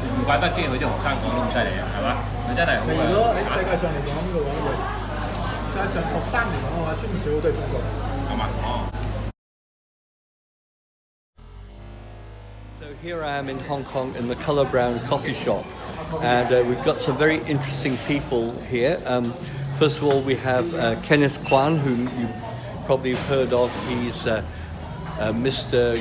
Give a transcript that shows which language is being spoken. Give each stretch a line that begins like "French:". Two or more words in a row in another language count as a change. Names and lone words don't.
Cantonese: 怪得即係佢啲學生講得咁犀利啊，係嘛？佢真係好。如果喺世界上嚟講嘅話，世界上學生嚟講嘅話，出面最好都係中國。係嘛？哦。
English: So here I am in Hong Kong in the Colour Brown coffee shop, and we've got some very interesting people here. First of all, we have Kenneth Kwan, whom you probably have heard of. He's Mr.